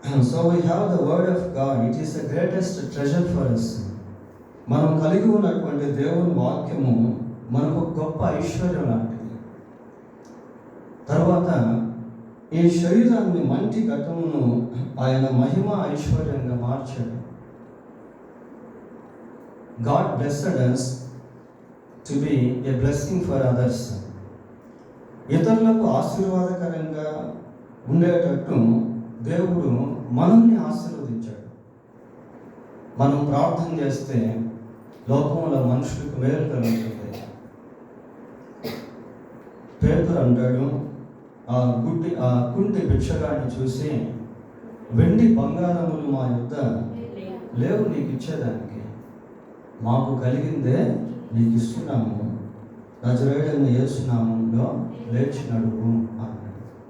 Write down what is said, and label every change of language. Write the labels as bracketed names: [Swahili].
[English] So we have the word of God, it is the greatest treasure for us. [Telugu] మనం కలిగి ఉన్నటువంటి దేవుని వాక్యము మనకు గొప్ప ఐశ్వర్యం లాంటిది. తర్వాత ఈ శరీరాన్ని మంటి ఘటమును ఆయన మహిమ ఐశ్వర్యంగా మార్చాడు. [English] God blessed us to be a blessing for others. [Telugu] ఇతరులకు ఆశీర్వాదకరంగా ఉండేటట్టు దేవుడు మనల్ని ఆశీర్వదించాడు. మనం ప్రార్థన చేస్తే లోకంలో మనుషులకు మేలు కలుగుతుంది. పేతురు అంటాడు, ఆ కుంటి భిక్షగాడిని చూసి, వెండి బంగారములు మా యొద్ద లేవు నీకు ఇచ్చేదానికి, మాకు కలిగిందే నీకు ఇస్తున్నాము, నజరేయుడైన యేసు నామములో లేచి నడువు అన్నాడు.